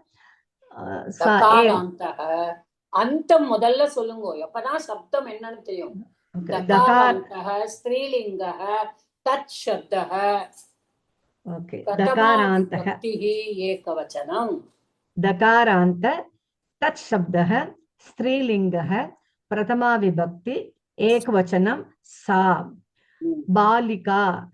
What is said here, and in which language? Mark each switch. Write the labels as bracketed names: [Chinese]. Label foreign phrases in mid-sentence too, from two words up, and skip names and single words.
[Tamil] अंतम முதல்ல சொல்லுங்க எப்பதான் சப்தம் என்னன்னு தெரியும் [Sanskrit] दकारान्तः स्त्रीलिंगः तत् शब्दः ओके दकारान्तः एकवचनं दकारान्त तत् शब्दः स्त्रीलिंगः प्रथमा विभक्ति एकवचनं सा बालिका